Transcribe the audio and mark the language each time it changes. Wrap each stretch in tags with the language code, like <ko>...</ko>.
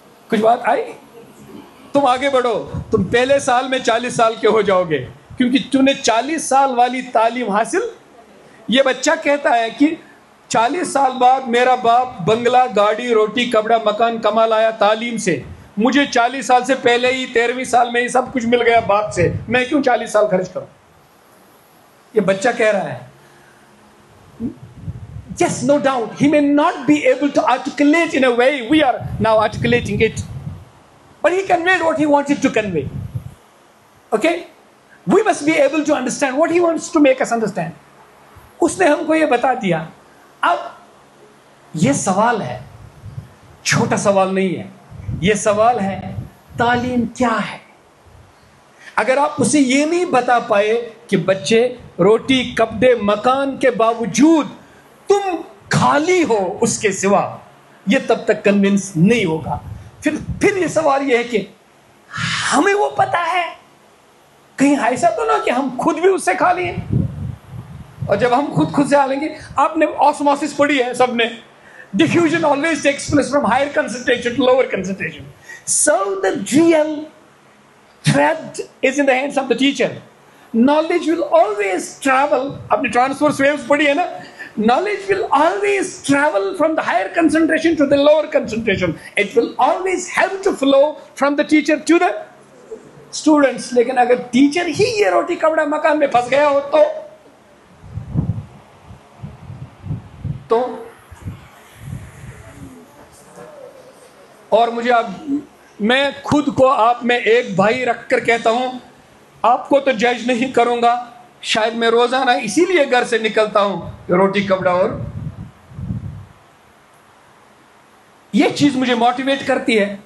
<ur>کچھ بات آئی؟ تم آگے بڑھو, تم پہلے سال میں 40 سال کے ہو جاؤ گے, کیونکہ تم نے 40 سال والی تعلیم حاصل. یہ بچہ کہتا ہے کہ 40 سال بعد میرا باپ بنگلہ, گاڑی, روٹی, کپڑا, مکان کما لایا تعلیم سے, مجھے 40 سال سے پہلے ہی 13ویں سال میں ہی سب کچھ مل گیا باپ سے, میں کیوں 40 سال خرچ کروں. یہ بچہ کہہ رہا ہے.</ur> <en>Yes, no doubt, he may not be able to articulate in a way we are now articulating it, but he conveyed what he wanted to convey. Okay? We must be able to understand what he wants to make us understand.</en> <ur>اس نے ہم کو یہ بتا دیا. اب یہ سوال ہے, چھوٹا سوال نہیں ہے, یہ سوال ہے تعلیم کیا ہے. اگر آپ اسے یہ نہیں بتا پائے کہ بچے روٹی, کپڑے, مکان کے باوجود تم خالی ہو اس کے سوا, یہ تب تک کنونس نہیں ہوگا. پھر یہ سوال یہ ہے کہ ہمیں وہ پتا ہے, کہیں ایسا تو نہ کہ ہم خود بھی اس سے خالی ہیں. اور جب ہم خود سے آلیں گے, آپ نے آسموسس پڑھی ہے سب نے,</ur> <en>diffusion always takes place from higher concentration to lower concentration. So the real thread is in the hands of the teacher. Knowledge will always travel,</en> <ur>آپ نے transverse waves پڑھی ہے نا,</ur> <en>knowledge will always travel from the higher concentration to the lower concentration. It will always have to flow from the teacher to the students.</en> <ur>لیکن اگر teacher ہی یہ روٹی کپڑا مکان میں پھنس گیا ہو تو اور مجھے میں خود کو آپ میں ایک بھائی رکھ کر کہتا ہوں, آپ کو تو جج نہیں کروں گا, شاید میں روزانہ اسی لیے گھر سے نکلتا ہوں روٹی کپڑا, اور یہ چیز مجھے موٹیویٹ کرتی ہے.</ur>